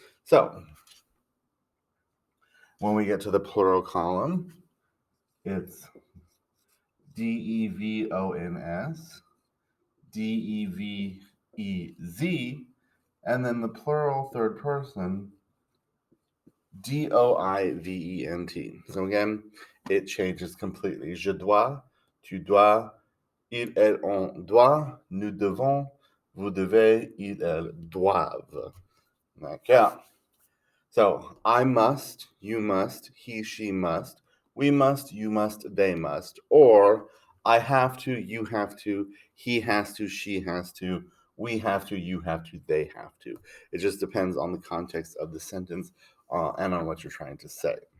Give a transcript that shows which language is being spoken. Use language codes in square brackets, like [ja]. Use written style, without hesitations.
[en] So when we get to the plural column, it's DEVONS, DEVEZ, and then the plural third person, DOIVENT. So again, it changes completely. [fr] Je dois, tu dois, il, elle, on doit, nous devons, vous devez, ils, elles doivent. [en] Okay. So I must, you must, he, she must, we must, you must, they must, or I have to, you have to, he has to, she has to, we have to, you have to, they have to. It just depends on the context of the sentence and on what you're trying to say.